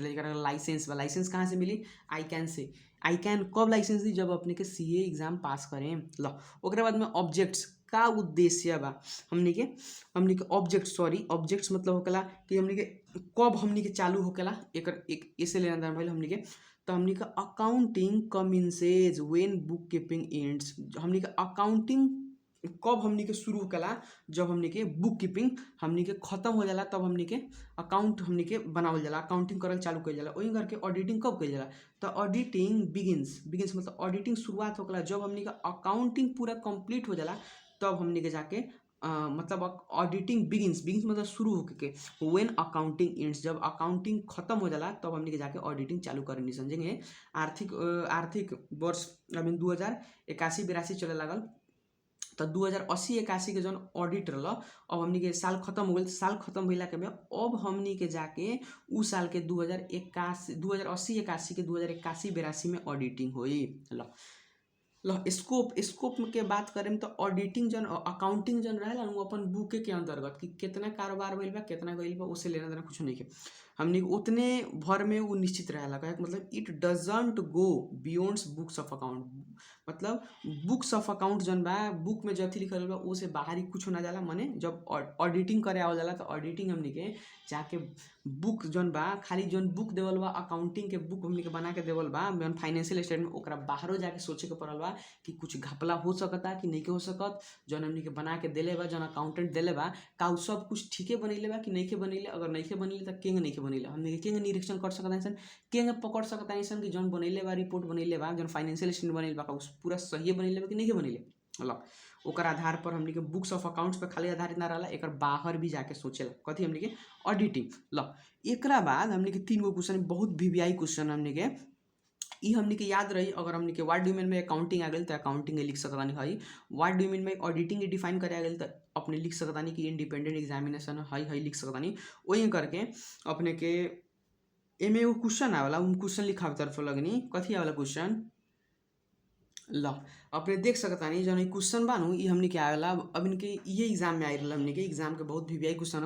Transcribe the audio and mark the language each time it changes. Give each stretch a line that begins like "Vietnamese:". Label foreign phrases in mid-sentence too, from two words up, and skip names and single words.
Bhojpuri: एकरा लाइसेंस बा, लाइसेंस कहाँ से मिली, ICAN से। ICAN कब लाइसेंस दी, जब अपने के
English: CA exam
Bhojpuri: पास करें। ल ओकरे बाद में ऑब्जेक्ट्स का उद्देश्य बा, हमनी के ऑब्जेक्ट्स मतलब होकेला कि हमनी के कब हमनी के चालू होकेला, एकर एक ऐसे लेना देना भइल हमनी के।
English: तो हमनी का accounting commences when book keeping ends,
Bhojpuri: हमनी का अकाउंटिंग कब हमनी के शुरू होकेला, जब हमनी के
English: book keeping
Bhojpuri: हमनी के खत्म हो जाला तब हमनी के अकाउंट हमनी के बनावल जाला, अकाउंटिंग करल चालू कइल जाला। वही करके ऑडिटिंग कब कइल जाला, तो
English: auditing begins
Bhojpuri: मतलब ऑडिटिंग शुरुआत होकेला जब हमनी के अकाउंटिंग पूरा कंप्लीट हो जाला, तब हमनी के जाके मतलब
English: auditing begins
Bhojpuri: मतलब शुरू होके
English: when accounting ends,
Bhojpuri: जब अकाउंटिंग खत्म हो जाला तब हमनी के जाके ऑडिटिंग चालू करनी। समझेंगे। आर्थिक वर्ष अभी 2081-82 चले लागल, तो 2080-81 के जौन ऑडिट रहल, अब हमनी के साल खत्म हो गई। साल खत्म होला के बाद अब हमनी के जाके उ साल के 2080-81 के 2081-82 में ऑडिटिंग होई। स्कोप के बात करें तो ऑडिटिंग जन अकाउंटिंग जन रहेला उ अपन बुके के अंतर्गत कि कितना कारोबार भइल बा, कितना गइल बा, उससे लेना देना कुछ नहीं के। हमनी उतने भर में वो निश्चित रहेला। कहे मतलब
English: it doesn't go beyonds books of account,
Bhojpuri: मतलब
English: books of account
Bhojpuri: जन बा, बुक में जथी लिखल बा वो से बाहरी कुछ ना जाला। माने जब ऑडिटिंग करे आवल जाला तो ऑडिटिंग हमनी के जाके बुक जन बा, खाली जन बुक देवल बा अकाउंटिंग के बुक हमनी के बना के देवल बा जन
English: financial statement,
Bhojpuri: ओकरा बाहरो जाके सोचे के पड़ल बा कि कुछ घपला हो सकता कि नहीं के हो सकत। जौन हमनी के बना के देले बा, जौन अकाउंटेंट देले बा, का उ सब कुछ ठीके बनैले बा कि नहीं के बनैले। अगर नहीं के बनैले तो केंगे नहीं के बनैले, हमनी के केंगे निरीक्षण कर सकता इंसान, केंगे पकड़ सकता इंसान कि जौन बनैले बा, रिपोर्ट बनैले बा, जौन
English: financial statement
Bhojpuri: बनैले बा, का उ पूरा सही बनैले बा कि नहीं के बनैले। मतलब ओकर आधार पर हमनी के
English: books of accounts
Bhojpuri: पे खाली आधारित ना रहला, एकर बाहर भी जाके सोचेला कथी हमनी के ऑडिटिंग। एकरा बाद हमनी के 3 गो क्वेश्चन, बहुत
English: VVI question
Bhojpuri: हमनी के ई हमनी के याद रही। अगर हमनी के
English: what do you mean
Bhojpuri: में अकाउंटिंग आ गई तो अकाउंटिंग लिख सकतानी हई,
English: what do you mean
Bhojpuri: में ऑडिटिंग डिफाइन करे आ गई तो अपने लिख सकतानी कि
English: independent examination
Bhojpuri: हई लिख सकतानी। वही करके अपने के एमे एगो क्वेश्चन आवेला, उन क्वेश्चन लिखावे तरफ लगनी। कथी आवेला क्वेश्चन, अपने देख सकतानी जौन क्वेश्चन बानू ई हमनी के आवेला। अब इनके ये एग्जाम में आई रहल, हमनी के एग्जाम के बहुत
English: VVI question
Bhojpuri: है।